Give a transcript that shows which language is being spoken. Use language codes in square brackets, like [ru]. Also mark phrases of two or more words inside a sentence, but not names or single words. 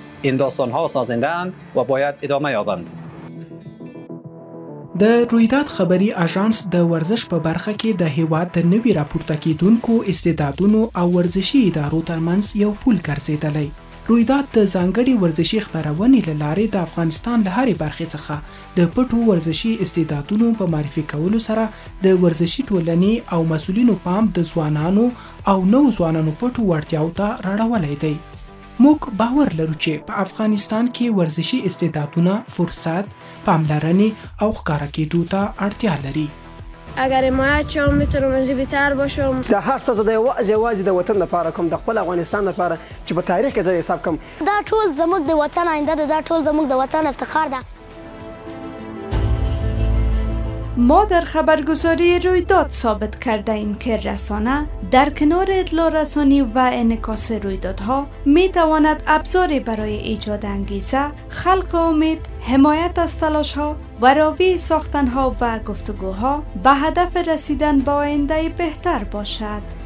[fa] این داستان‌ها سازنده اند و باید ادامه یابند. [ps] د رویداد خبري اژانس د ورزش په برخه کې د هیواد د نوي راپورته کېدونکو استعدادونو او ورزشي ادارو ترمنځ یو پول ګرځېدلی. رویداد د ځانګړي ورزشي خپرونې له لارې د افغانستان له هرې برخې څخه د پټو ورزشي استعدادونو په معرفي کولو سره د ورزشي ټولنې او مسؤلینو پام د ځوانانو او نوو ځوانانو پټو وړتیاو ته راړولی دی. موږ باور لرو چې په افغانستان کې ورزشي استعدادونه فرصت، پاملرنې او ښکاره کېدو ته اړتیا لري. [fa] اگر حمایت شم میتونم از بهتر باشم. [ps] د هر څه د یوازې د وطن لپاره کوم، د خپل افغانستان لپاره چې په تاریخ کې ځای حساب کوم. دا ټول زموږ د وطن آینده ده، دا ټول زموږ د وطن افتخار ده. [fa] ما در خبرگزاری رویداد ثابت کرده ایم که رسانه در کنار اطلاع رسانی و انعکاس رویدادها می تواند ابزاری برای ایجاد انگیزه، خلق امید، حمایت از تلاش‌ها و راوی ساختن‌ها و گفتگوها به هدف رسیدن به آینده بهتر باشد.